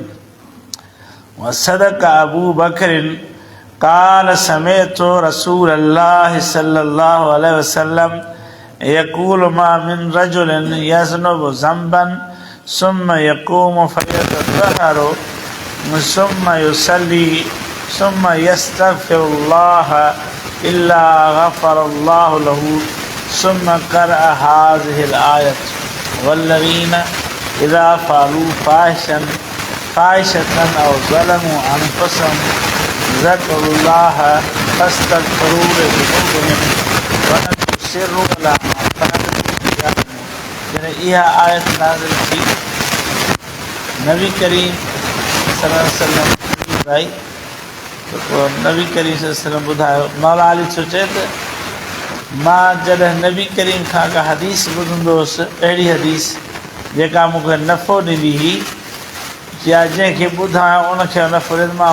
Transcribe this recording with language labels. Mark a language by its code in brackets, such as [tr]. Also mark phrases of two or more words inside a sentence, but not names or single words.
[ar] وصدق أبو بكر قال سمعت رسول الله صلى الله عليه وسلم يقول ما من رجل يذنب ذنبا ثم يقوم فيتطهر ثم يصلي ثم يستغفر الله إلا غفر الله له ثم قرأ هذه الآية والذين إذا فعلوا فاحشة أو ظلموا أنفسهم ذكروا الله فاستغفروا لذنوبهم ولم يصروا على ما فعلوا [sd] جڏهن इहा आयत नाज़िल थी नबी करीम [ar] صلى الله عليه وسلم [sd] भाई तो पोइ नबी करीम [ar] صلى الله عليه وسلم [sd] ॿुधायो मौला अली सोचे त मां जॾहिं नबी करीम खां का हदीस ॿुधंदो हुउसि अहिड़ी हदीस जेका मूंखे नफ़ो ॾींदी हुई या जंहिंखे ॿुधायां उनखे नफ़ो ॾींदो मां